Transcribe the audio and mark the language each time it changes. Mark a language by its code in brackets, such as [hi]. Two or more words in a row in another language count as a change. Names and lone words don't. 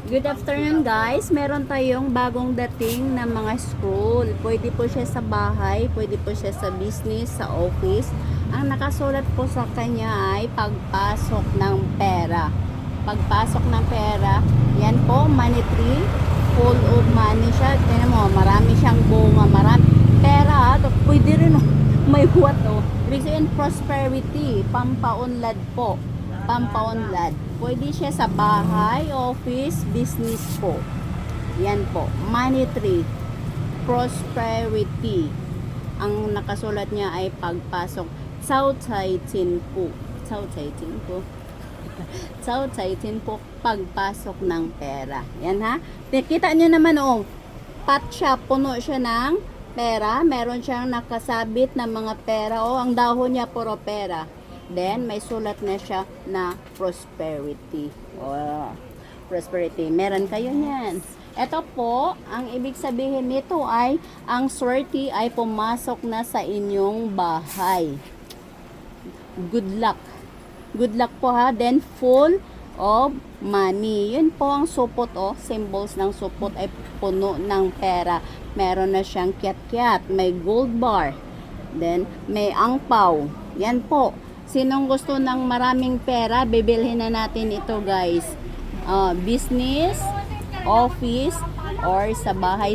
[en] Good afternoon [tl] guys, meron tayong bagong dating na mga scroll. Pwede po siya sa bahay, pwede po siya sa business, sa office. Ang nakasulat po sa kanya ay pagpasok ng pera. Pagpasok ng pera, yan po, [en] money tree, full of money siya. [tl] Tingnan mo, marami siyang bunga, marami. Pera, pwede rin may what Ibig sabihin, prosperity, pampaunlad po. Pampaunlad. Pwede siya sa bahay, office, business po. Yan po. [en] Money tree. Prosperity. [tl] Ang nakasulat niya ay pagpasok. [zh] Cao Cai Tin po. Cao Cai Tin po. Cao Cai Tin [tl] po. Pagpasok ng pera. Yan ha. Kita nyo naman pat siya. Puno siya ng pera. Meron siyang nakasabit na mga pera. Ang dahon niya puro pera. Then, may sulat na siya na prosperity. Prosperity. Meron kayo niyan. Ito po, ang ibig sabihin nito ay, ang swerte ay pumasok na sa inyong bahay. [en] Good luck. Good luck [tl] po ha. [en] Then, full of money. [tl] Yun po ang supot Symbols ng supot ay puno ng pera. Meron na siyang kiat-kiat. May gold bar. Then, may angpaw. Yan po. Sinong gusto ng maraming pera, bibilhin na natin ito guys. [en] Business, office, or [tl] sa bahay.